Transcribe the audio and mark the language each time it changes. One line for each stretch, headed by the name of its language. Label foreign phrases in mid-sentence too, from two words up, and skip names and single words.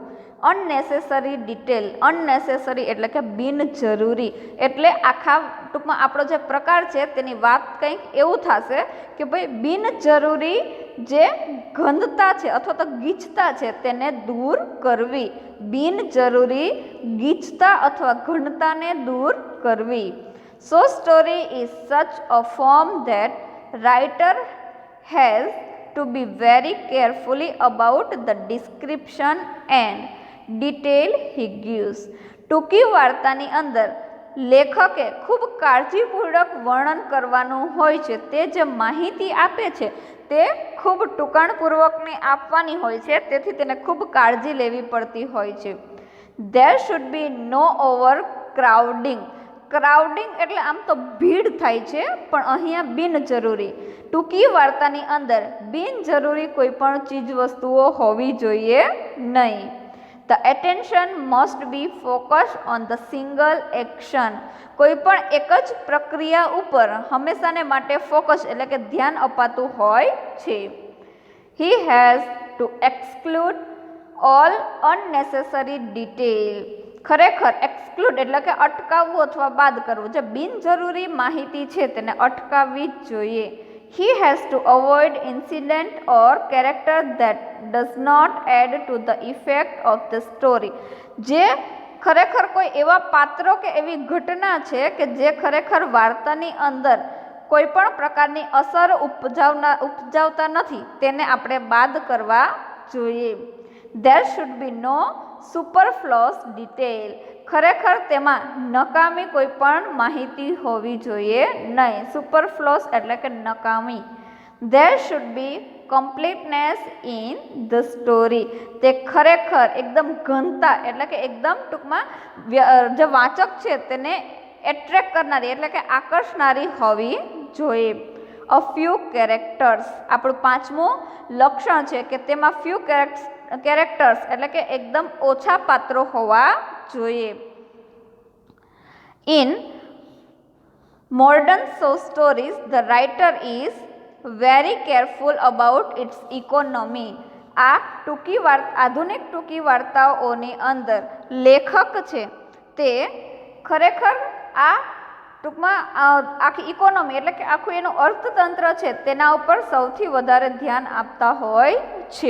English: unnecessary detail
Gujarati: અનનેસેસરી એટલે કે બિનજરૂરી એટલે આખા ટૂંકમાં આપણો જે પ્રકાર છે તેની વાત કંઈક એવું થશે કે ભાઈ બિનજરૂરી જે ગંધતા છે અથવા તો ગીચતા છે તેને દૂર કરવી. બિનજરૂરી ગીચતા અથવા ઘનતાને દૂર કરવી.
English: So story is such a form that writer has to be very carefully about the description and detail he gives.
Gujarati: ટૂંકી વાર્તાની અંદર લેખકે ખૂબ કાળજીપૂર્વક વર્ણન કરવાનું હોય છે. તે જે માહિતી આપે છે તે ખૂબ ટૂંકાણપૂર્વકની આપવાની હોય છે, તેથી તેને ખૂબ કાળજી લેવી પડતી હોય છે.
English: There should be no overcrowding.
Gujarati: ક્રાઉડિંગ એટલે આમ તો ભીડ થાય છે, પણ અહીંયા બિનજરૂરી. ટૂંકી વાર્તાની અંદર બિનજરૂરી કોઈ પણ ચીજ વસ્તુઓ હોવી જોઈએ નહીં.
English: The attention must be focused on the single action.
Gujarati: કોઈ પણ એક જ પ્રક્રિયા ઉપર હંમેશાને માટે ફોકસ એટલે કે ધ્યાન અપાતું હોય છે.
English: He has to exclude all unnecessary detail.
Gujarati: ખરેખર એક્સક્લુડ એટલે કે અટકાવવું અથવા બાદ કરવું. જે બિનજરૂરી માહિતી છે તેને અટકાવવી જ જોઈએ.
English: He has to avoid incident or character that does not add to the effect of the story.
Gujarati: જે ખરેખર કોઈ એવા પાત્રો કે એવી ઘટના છે કે જે ખરેખર વાર્તાની અંદર કોઈ પણ પ્રકારની અસર ઉપજાવતા નથી, તેને આપણે બાદ કરવા જોઈએ.
English: There should be no superfluous detail.
Gujarati: ખરેખર તેમાં નકામી કોઈ પણ માહિતી હોવી જોઈએ નહીં. સુપરફ્લોસ એટલે કે નકામી.
English: There should be completeness in the story.
Gujarati: તે ખરેખર એકદમ ઘનતા એટલે કે એકદમ ટૂંકમાં જે વાચક છે તેને એટ્રેક્ટ કરનારી એટલે કે આકર્ષનારી હોવી જોઈએ.
English: A few characters.
Gujarati: આપણું પાંચમું લક્ષણ છે કે તેમાં
English: few characters
Gujarati: એટલે કે એકદમ ઓછા પાત્રો હોવા જોઈએ.
English: In modern short stories, the writer is very careful about its economy.
Gujarati: આ ટૂંકી આધુનિક ટૂંકી વાર્તાઓની અંદર લેખક છે તે ખરેખર આ ટૂંકમાં આખી ઇકોનોમી એટલે કે આખું એનું અર્થતંત્ર છે તેના ઉપર સૌથી વધારે ધ્યાન આપતા હોય છે.